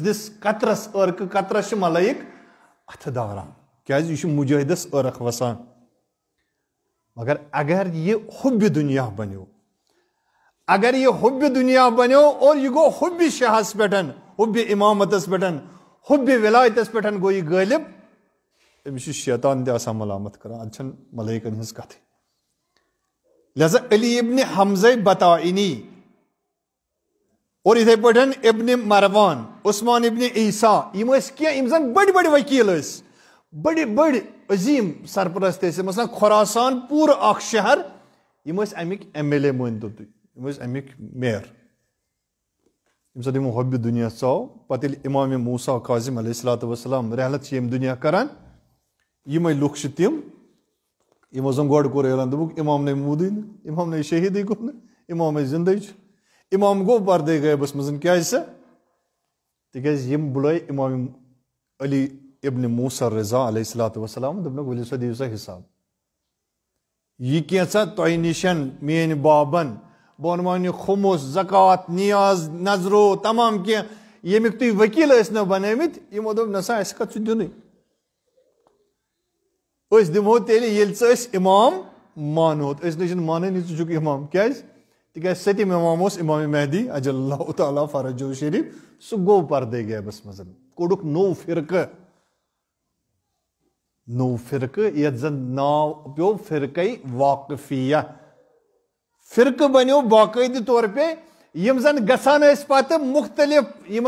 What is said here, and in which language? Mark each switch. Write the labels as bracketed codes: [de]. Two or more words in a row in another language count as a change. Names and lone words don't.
[ks] سٕنٛدِس قطرس عٲرقہٕ قطرس چھِ ملٲیِک اتھٕ دوران کیازِ یہِ چھُ مُجٲہِدس عٲرق وسان مگر اگر یہِ حُبہِ دُنیا بنیو اگر یہِ حُبہِ دُنیا بنیو اور یہِ گوٚو حُبہِ شاہس پٮ۪ٹھ حُبہِ امامتس پٮ۪ٹھ حُبہِ ولایتس پٮ۪ٹھ گوٚو یہِ غٲلب أمِس چھُ شیطان تہِ آسان ملامت کران اتھ چھنہٕ ملٲیکن ہٕنٛز کتھٕے لہذا علی ابنِ حمزہ بطائنی اور یِتھٕے پٲٹھۍ ابنِ مروان عثمان ابنِ عیسیٰ یِم ٲسۍ کینٛہہ یِم زن بٔڑۍ بٔڑۍ ؤکیٖل ٲسۍ بٔڑۍ عظیٖم سرپرست ٲسۍ مثلاً خۄراسان پوٗرٕ اکھ شہر یِم ٲسۍ امیِکۍ ایم ایل اے مٲنتو تُہۍ یِم ٲسۍ امیِکۍ میر ییٚمہِ ساتہٕ یِمو حۄبہِ دُنیا ژاو پتہٕ ییٚلہِ اِمامِ موسیٰ کاظم [ar] علیہ الصلوۃ والسلام [ks] رحلت چھِ ییٚمہِ دُنیا کران یِمے لُکھ چھِ تِم یِمو زن گۄڈٕ کوٚر اعلان دوٚپُکھ اِمام نے موٗدٕے نہٕ اِمام نے شہیٖدٕے گوٚو نہٕ اِمام ہے زِندَے چھُ اِمام گوٚو پردے غٲبس منٛز کیازِ سا تِکیازِ یِم بُلٲے اِمام علی ابنِ موسیٰ رضا [ar] علیہ الصلوۃ والسلام [ks] دوٚپنکھ ؤلِو سا دِیِو سا حِساب یہِ کینٛژھا تۄہہِ نِشن میٲنۍ بابن بہٕ وَنوان یہِ خُمُس زکات نیاز نظرو تمام کینٛہہ ییٚمیُک تُہۍ ؤکیٖل ٲسۍ نو بنٲومٕتۍ یِمو دوٚپ نہ سا اَسہِ کَتھ چھُ دِنُے أسۍ دِمہو تیٚلہِ ییٚلہِ ژٕ أسۍ اِمام مانہوتھ أسۍ نہ چھِنہٕ مانٲنی ژٕ چھُکھ اِمام کیازِ تِکیازِ سٔتِم اِمام اوس اِمامِ مہدی [ar] اجل اللہ تعالیٰ فرجہُ شریٖف [ks] سُہ گوٚو پردے غٲبس منٛز کوٚڑُکھ نوٚو فرقہٕ یتھ زن ناو پیوٚو فرقے واقفیہ فرقہٕ بنیو [ur] باقٲعدٕ طور پے [ks] یِم زن گژھان ٲسۍ پتہٕ مُختٔلِف یِمن